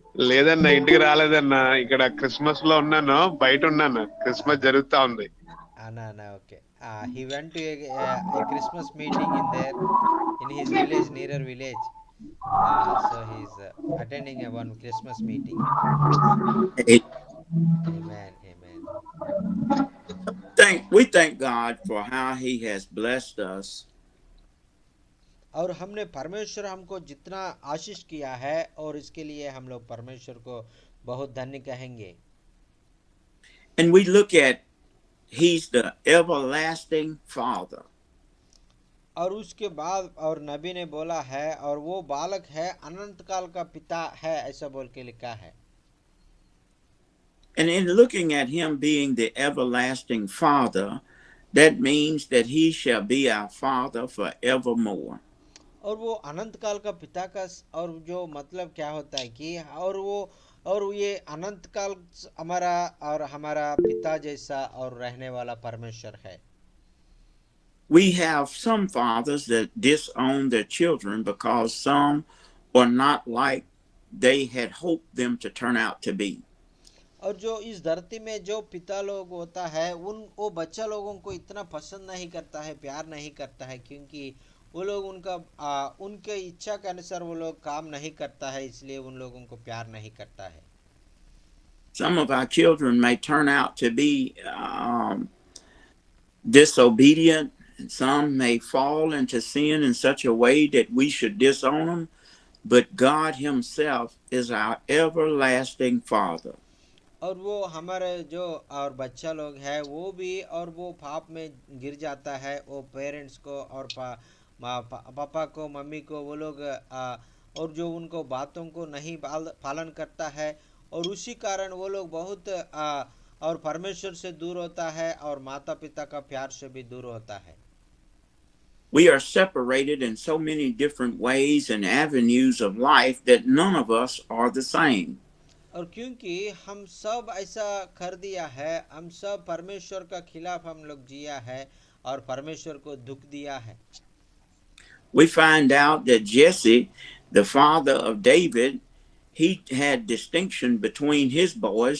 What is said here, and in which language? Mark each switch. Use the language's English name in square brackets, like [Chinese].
[Telugu] లేదన్నా, ఇంటికి రాలేదన్నా, ఇక్కడ క్రిస్మస్ లో ఉన్నాను, బయట ఉన్నాను, క్రిస్మస్ జరుగుతా ఉంది. అన్నా okay. [English] He went to a Christmas meeting in his village, nearer village. So he's attending one Christmas meeting. Amen, amen. We thank God for how he has blessed us. [Hindi] और हमने परमेश्वर हमको जितना आशीष किया है और इसके लिए हम लोग परमेश्वर को बहुत धन्य कहेंगे। [English] And we look at He's the everlasting Father. [Hindi] और उसके बाद और नबी ने बोला है और वो बालक है अनंत काल का पिता है, ऐसा बोल के लिखा है। [English] And in looking at him being the everlasting Father, that means that he shall be our Father forevermore. [Hindi] और वो अनंत काल का पिता का और जो मतलब क्या होता है कि और ये अनंत काल हमारा और हमारा पिता जैसा और रहने वाला परमेश्वर है। [English] We have some fathers that disown their children because some are not like they had hoped them to turn out to be. [Hindi] और जो इस धरती में जो पिता लोग होता है वो बच्चा लोगों को इतना पसंद नहीं करता है, प्यार नहीं करता है, क्योंकि वो लोग उनके इच्छा के अनुसार वो लोग काम नहीं करता है, इसलिए उन लोगों को प्यार नहीं करता है। [English] Some of our children may turn out to be disobedient, and some may fall into sin in such a way that we should disown them, but God himself is our everlasting Father. [Hindi] और वो हमारे जो और बच्चा लोग है वो भी और वो पाप में गिर जाता है, वो पेरेंट्स को और पापा को मम्मी को वो लोग और जो उनको बातों को नहीं पालन करता है और उसी कारण वो लोग बहुत और परमेश्वर से दूर होता है और माता पिता का प्यार से भी दूर होता है। [English] We are separated in so many different ways and avenues of life that none of us are the same. [Hindi] और क्योंकि हम सब ऐसा कर दिया है, हम सब परमेश्वर का खिलाफ हम लोग जिया है और परमेश्वर को दुख दिया है। [English] We find out that Jesse, the father of David, he had distinction between his boys.